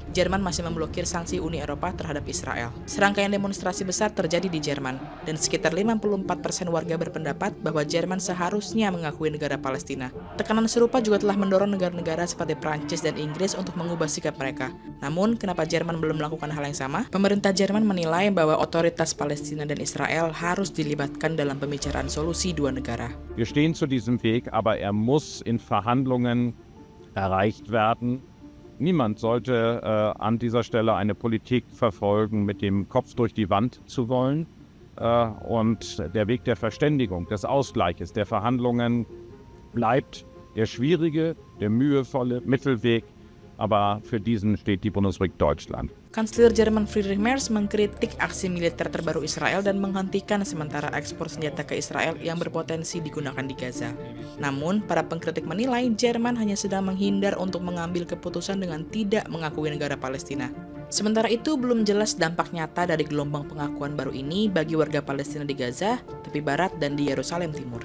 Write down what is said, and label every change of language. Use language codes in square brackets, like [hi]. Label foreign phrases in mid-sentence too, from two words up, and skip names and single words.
[id] Jerman masih memblokir sanksi Uni Eropa terhadap Israel. Serangkaian demonstrasi besar terjadi di Jerman, dan sekitar 54% warga berpendapat bahwa Jerman seharusnya mengakui negara Palestina. Tekanan serupa juga telah mendorong negara-negara seperti Prancis dan Inggris untuk mengubah sikap mereka. Namun, kenapa Jerman belum melakukan hal yang sama? Pemerintah Jerman menilai bahwa otoritas Palestina dan Israel harus dilibatkan dalam pembicaraan solusi dua negara. [de] Wir stehen zu diesem Weg, aber muss in Verhandlungen erreicht werden. Niemand sollte an dieser Stelle eine Politik verfolgen, mit dem Kopf durch die Wand zu wollen. Und der Weg der Verständigung, des Ausgleiches, der Verhandlungen bleibt der schwierige, der mühevolle Mittelweg. Aber für diesen steht die Bundesrepublik Deutschland. [id] Kanselir Jerman Friedrich Merz mengkritik aksi militer terbaru Israel dan menghentikan sementara ekspor senjata ke Israel yang berpotensi digunakan di Gaza. Namun, para pengkritik menilai Jerman hanya sedang menghindar untuk mengambil keputusan dengan tidak mengakui negara Palestina. Sementara itu, belum jelas dampak nyata dari gelombang pengakuan baru ini bagi warga Palestina di Gaza, tepi barat, dan di Yerusalem Timur.